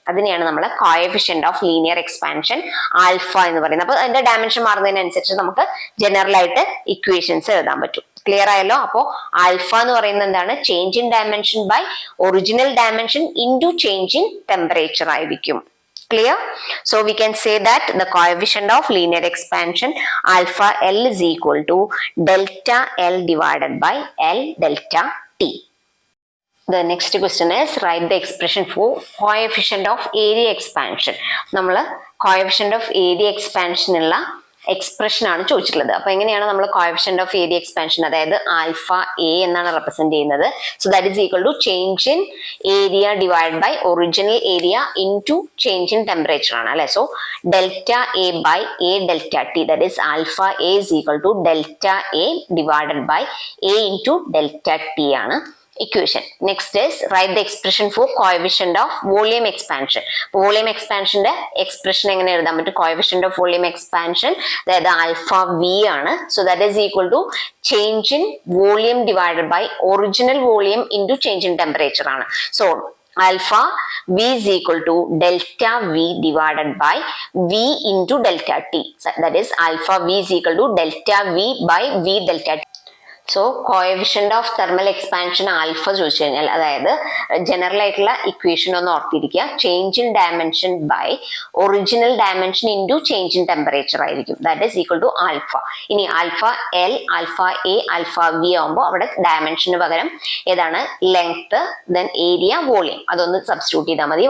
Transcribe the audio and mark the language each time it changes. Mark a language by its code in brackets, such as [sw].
[ml] അതിനെയാണ് നമ്മൾ coefficient of linear expansion alpha എന്ന് പറയുന്നത്. അപ്പൊ അതിന്റെ ഡയമെൻഷൻ മാറുന്നതിനനുസരിച്ച് നമുക്ക് ജനറൽ ആയിട്ട് ഇക്വേഷൻസ് എഴുതാൻ പറ്റും. ക്ലിയർ ആയല്ലോ. അപ്പോ ആൽഫ എന്ന് പറയുന്നത് എന്താണ്, change in dimension by original dimension into change in temperature ആയിരിക്കും. [en] Clear? So we can say that the coefficient of linear expansion alpha L is equal to delta L divided by L delta T. The next question is write the expression for coefficient of area expansion. [ml] നമ്മൾ [en] coefficient of area expansion [ml] ഉള്ള expression ആണ് ചോദിച്ചിട്ടുള്ളത്. അപ്പൊ എങ്ങനെയാണ് നമ്മൾ coefficient of area expansion, അതായത് alpha A എന്നാണ് represent ചെയ്യുന്നത്. So that is equal to change in area divide by original area into change in temperature ആണ് അല്ലെ. So delta A by A delta T, that is alpha A is equal to delta A divided by A into delta T ആണ് equation. [en] Next is write the expression for coefficient of volume expansion. [ml] Volume എക്സ്പാൻഷന്റെ expression എങ്ങനെ എഴുതാൻ പറ്റും, coefficient of volume expansion അതായത് alpha V ആണ്. So that is equal to change in volume divided by original volume into change in temperature ആണ്. [en] So alpha v is equal to delta v divided by v into delta t. So that is alpha v is equal to delta v by v delta t. [ml] So coefficient of thermal expansion alpha ചോദിച്ചു കഴിഞ്ഞാൽ, അതായത് general ആയിട്ടുള്ള equation ഒന്ന് ഓർത്തിരിക്കുക, change in dimension by original dimension into change in temperature ആയിരിക്കും. That is equal to alpha. ഇനി alpha L, alpha A, alpha V ആകുമ്പോൾ അവിടെ ഡയമെൻഷന് പകരം ഏതാണ്, ലെങ്ത്, ദെൻ ഏരിയ, വോളിയം, അതൊന്ന് സബ്സ്റ്റിറ്റ്യൂട്ട് ചെയ്താൽ മതി.